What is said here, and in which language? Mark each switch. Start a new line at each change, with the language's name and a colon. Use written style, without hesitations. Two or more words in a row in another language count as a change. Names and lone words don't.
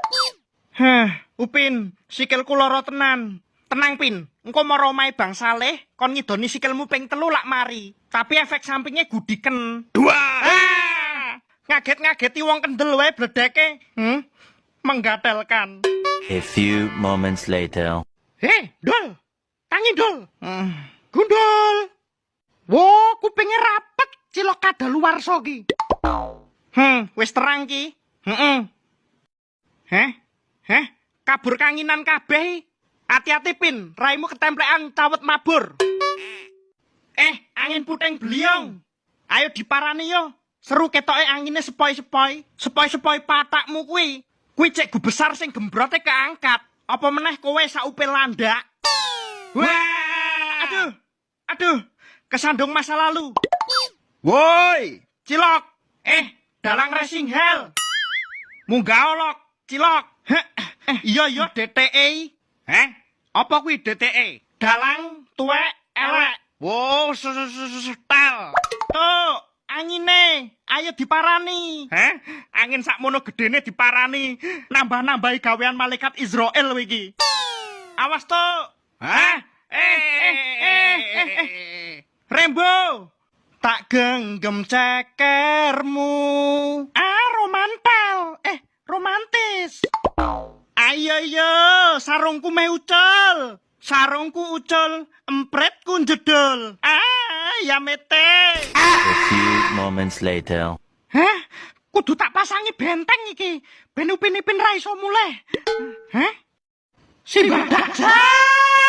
Javanese: Upin, sikilku lara tenan. Tenang Pin, engko mara omahe Bang Saleh kon ngidoni sikilmu ping 3 lak mari.
Indonesian: Tapi efek sampingnya
Javanese: gudiken. Ngaget-ngageti wong kendel wae bledeke. Menggatelkan.
English: A few moments later.
Javanese: Dol. Tangi Dol. Gundul. Wo, kupingnya rapet cilok kadaluwarsa ki. Wis terang ki. Kabur kanginan kabeh. Hati-hati Pin, raimu ketemplean cawet mabur.
Indonesian: Angin puting beliung.
Javanese: Ayo diparani yo. Seru ketoke angine sepoi-sepoi. Sepoi-sepoi patakmu kuwi. Kuwi cek besar sing gembrote keangkat. Apa meneh kowe saupil landak. Wah! Aduh. Kesandung masa lalu. Woi, Cilok. Dalang racing hell. Munggah olok, Cilok. Iya DTE. Apa kuwi DTE? Dalang tuwek elek. Wow, setel. Tuh, angine. Ayo diparani. Angin sakmono gedene diparani. Nambah-nambahi gawean malaikat Israel iki. Awas tuh. Rembo. Tak genggam cekermu. Romantis. Ayo, sarungku me ucul. Sarungku ucul, empretku jedul. Ya mete.
English: A few moments later.
Javanese: Kudu tak pasangi benteng iki. Ben upin-ipin ra iso muleh. Si badak.